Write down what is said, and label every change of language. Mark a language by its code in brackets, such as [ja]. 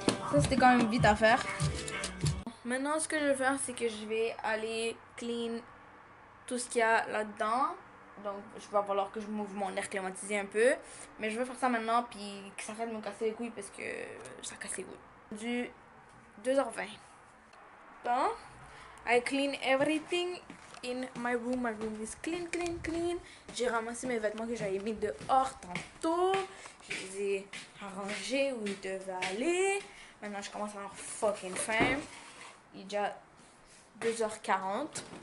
[fr] Ça c'était quand même vite à faire. Maintenant, ce que je vais faire, c'est que je vais aller clean tout ce qu'il y a là-dedans. Donc, il va falloir que je m'ouvre mon air climatisé un peu. Mais je vais faire ça maintenant, puis que ça arrête de me casser les couilles parce que ça casse les couilles. 2h20. [en] Bon, I clean everything in my room. My room is clean, clean, clean. [fr] J'ai ramassé mes vêtements que j'avais mis dehors tantôt. Je les ai arrangés où ils devaient aller. Maintenant, je commence à avoir fucking faim. Il est déjà 2h40.